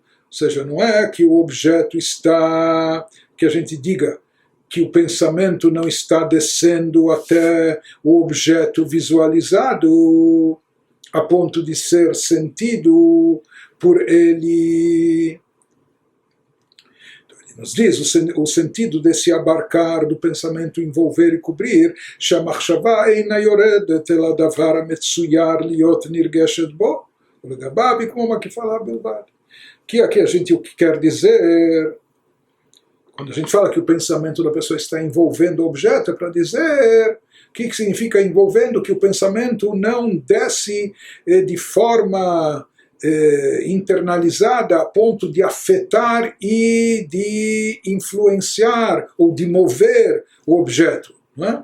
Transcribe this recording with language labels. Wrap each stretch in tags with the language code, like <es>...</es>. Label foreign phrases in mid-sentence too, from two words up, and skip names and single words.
<pt>Ou seja, não é que o objeto está, que a gente diga que o pensamento não está descendo até o objeto visualizado a ponto de ser sentido por ele. Então, ele nos diz o sentido desse abarcar do pensamento, envolver e cobrir,</pt> <he>שהמחשבה אינה יורדת אל הדבר המצויר להיות נרגשת בו, ולגביו היא כמו מקיפה בלבד.</he> <pt>Que aqui a gente o que quer dizer, quando a gente fala que o pensamento da pessoa está envolvendo o objeto, é para dizer o que significa envolvendo, que o pensamento não desce de forma internalizada a ponto de afetar e de influenciar ou de mover o objeto, não é?</pt>